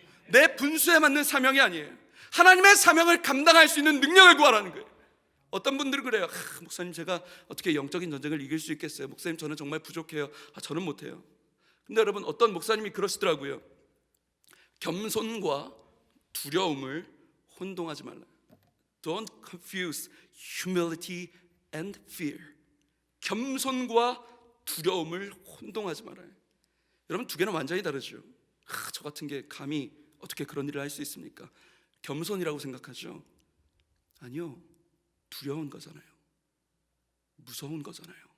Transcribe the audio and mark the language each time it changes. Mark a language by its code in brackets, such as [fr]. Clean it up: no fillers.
[ko] 내 분수에 맞는 사명이 아니에요. 하나님의 사명을 감당할 수 있는 능력을 구하라는 거예요. 어떤 분들은 그래요. 목사님 제가 어떻게 영적인 전쟁을 이길 수 있겠어요? 목사님 저는 정말 부족해요. 저는 못해요. 근데 여러분 어떤 목사님이 그러시더라고요. 겸손과 두려움을 혼동하지 말라. [en] Don't confuse humility and fear. [ko] 겸손과 두려움을 혼동하지 말아요. 여러분 두 개는 완전히 다르죠. 저 같은 게 감히 어떻게 그런 일을 할 수 있습니까? 겸손이라고 생각하죠? 아니요, 두려운 거잖아요. 무서운 거잖아요.